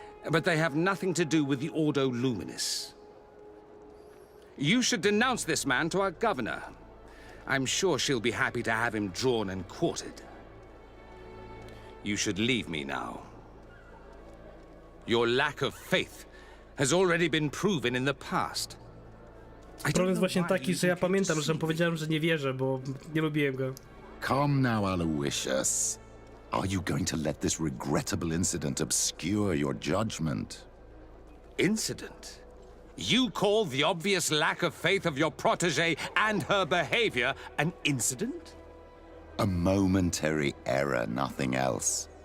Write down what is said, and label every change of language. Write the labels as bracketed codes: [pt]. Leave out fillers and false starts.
[en] But they have nothing to do with the Ordo Luminis. You should denounce this man to our governor. I'm sure she'll be happy to have him drawn and quartered. You should leave me now. Your lack of faith has already been proven in the past. [pl] Problem jest właśnie taki, że ja pamiętam, że powiedziałem, że nie wierzę, bo nie lubiłem go. [en] Come now, Aloysius. Are you going to let this regrettable incident obscure your judgment? Incident? You call the obvious lack of faith of your protégé and her behavior an incident? A momentary error, nothing else.